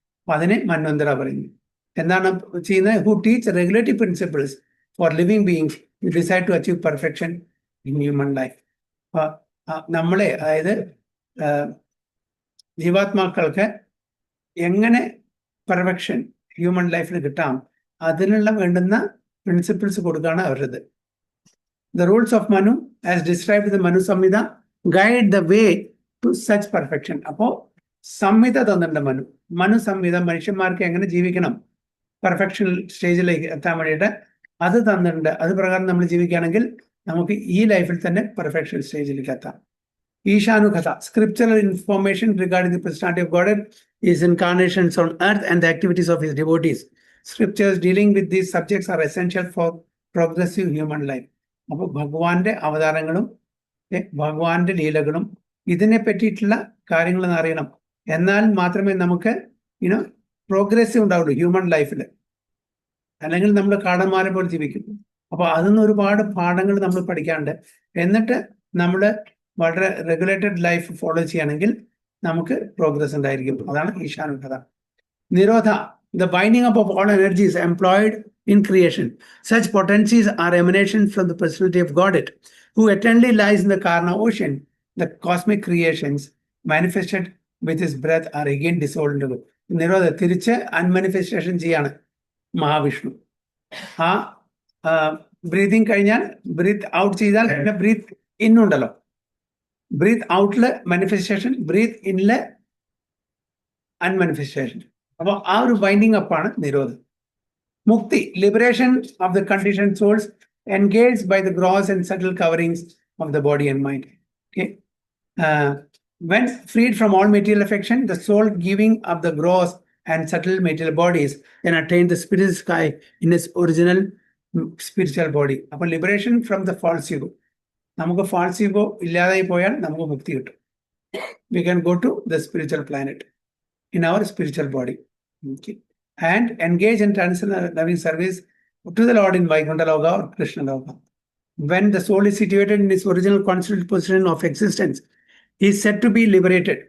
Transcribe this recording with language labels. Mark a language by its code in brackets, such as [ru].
[ml] അപ്പൊ അതിനെ മന്വന്തര പറയുന്നു. എന്താണ് ചെയ്യുന്നത്? [en] Who teach regulatory principles for living beings you decide to achieve perfection in human life. [ml] അപ്പൊ നമ്മളെ, അതായത് ജീവാത്മാക്കൾക്ക് എങ്ങനെ പെർഫെക്ഷൻ ഹ്യൂമൻ ലൈഫിൽ കിട്ടാം, അതിനുള്ള വേണ്ടുന്ന പ്രിൻസിപ്പിൾസ് കൊടുക്കുകയാണ് അവരുടേത്. [en] The rules of Manu, as described in the Manu Samhita, guide the way to such perfection. [ml] അപ്പോൾ സംഹിത തന്നിട്ടുണ്ട് മനു സംഹിത മനുഷ്യന്മാർക്ക് എങ്ങനെ ജീവിക്കണം പെർഫെക്ഷൻ സ്റ്റേജിലേക്ക് എത്താൻ വേണ്ടിയിട്ട് അത് തന്നിട്ടുണ്ട്. അത് പ്രകാരം നമ്മൾ ജീവിക്കുകയാണെങ്കിൽ നമുക്ക് ഈ ലൈഫിൽ തന്നെ പെർഫെക്ഷൻ സ്റ്റേജിലേക്ക് എത്താം. [en] Ishanukatha, scriptural information regarding the personality of God is incarnations on earth and the activities of his devotees. Scriptures dealing with these subjects are essential for progressive human life. [ml] അപ്പോൾ ഭഗവാന്റെ അവതാരങ്ങളും ഭഗവാന്റെ ലീലകളും ഇതിനെ പറ്റിയിട്ടുള്ള കാര്യങ്ങളെന്ന് അറിയണം. എന്നാൽ മാത്രമേ നമുക്ക് പ്രോഗ്രസീവ് ഉണ്ടാവുള്ളൂ ഹ്യൂമൻ ലൈഫിൽ. അല്ലെങ്കിൽ നമ്മൾ കാടന്മാരെ പോലെ ജീവിക്കും. അപ്പോൾ അതിൽ ഒരുപാട് പാഠങ്ങൾ നമ്മൾ പഠിക്കാണ്ട്, എന്നിട്ട് നമ്മൾ വളരെ റെഗുലേറ്റഡ് ലൈഫ് ഫോളോ ചെയ്യുകയാണെങ്കിൽ നമുക്ക് പ്രോഗ്രസ് ഉണ്ടായിരിക്കും. അതാണ് ഈശാനുകഥ. [en] നിരോധ, the binding up of all energies employed in creation. Such potencies are emanations from the personality of Godhead, who eternally lies in the Karna ocean. The cosmic creations manifested with his breath are again dissolved into God. [ml] നിരോധ തിരിച്ച് അൺമാനിഫെസ്റ്റേഷൻ ചെയ്യാണ് മഹാവിഷ്ണു. ആ breathing കഴിഞ്ഞാൽ breath out ചെയ്താൽ പിന്നെ breath ഇന്നുണ്ടല്ലോ. Breath ഔട്ടില് manifestation, breath ഇന്നില് അൺമാനിഫെസ്റ്റേഷൻ. അപ്പോൾ ആ ഒരു binding അപ്പാണ് നിരോധം. [en] Mukti, liberation of the conditioned souls engaged by the gross and subtle coverings of the body and mind. Okay, when freed from all material affection, the soul giving up the gross and subtle material bodies can attain the spiritual sky in its original spiritual body. അപ്പോൾ liberation from the false ego. [ml] നമുക്ക് false ego ഇല്ലാതായി പോയാൽ നമുക്ക് മുക്തി കിട്ടും. [en] We can go to the spiritual planet in our spiritual body. Okay. And engage in transcendental loving service to the Lord in Vaikuntha Loka or Krishna Loka. When the soul is situated in its original constituted position of existence, he is said to be liberated.